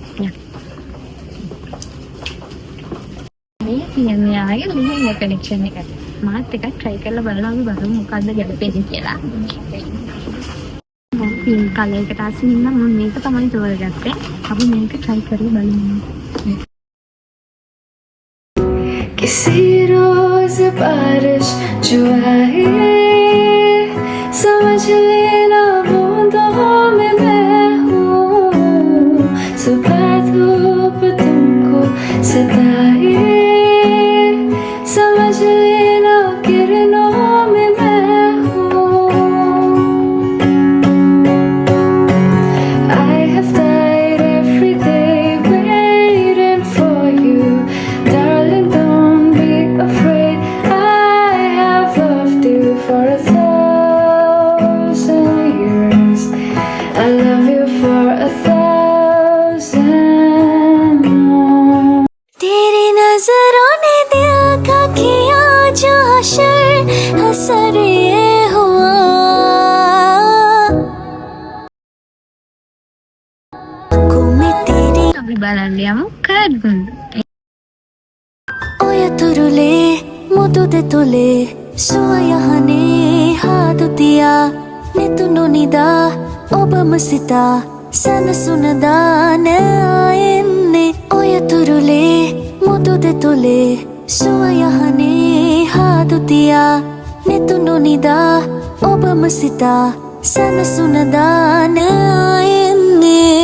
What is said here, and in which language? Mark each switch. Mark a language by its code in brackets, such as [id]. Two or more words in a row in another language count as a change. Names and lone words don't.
[si] මේ කියන්නේ ආයේ [en] lehenga collection [si] එක. මාත් එකක් try කරලා බලලා අපි බලමු මොකද්ද ගැලපෙන්නේ කියලා. මම [en] pink color [si] එකට ආසින් ඉන්න මම මේක තමයි තෝරගත්තේ. අපි මේක try කරලා බලමු. [hi] किसी रोज बारिश जो आए समझ लेना बूंदों में मैं हूँ सुबह धूप तुमको सताए समझ लेना किरणों में मैं हूँ [en] I have died every day waiting for you darling don't be afraid I have loved you for 1,000 years I love you for 1,000 more [hi] तेरी नजरों ने दिल का किया जो हशर हसर ये हुआ कुमे तेरी [si] අපි බලන්න යමු කඩුන්. ඔය තුරුලේ මුදුද තුලේ සුවයහනේ හාදුතියා නෙතුනු නිදා ඔබම සිතා සනසුනදා නෑයෙන්නේ ඔය තුරුලේ මුදුද තුලේ සුවයහනේ හාදුතියා නෙතුනු නිදා ඔබම සිතා සනසුනදා නෑයෙන්නේ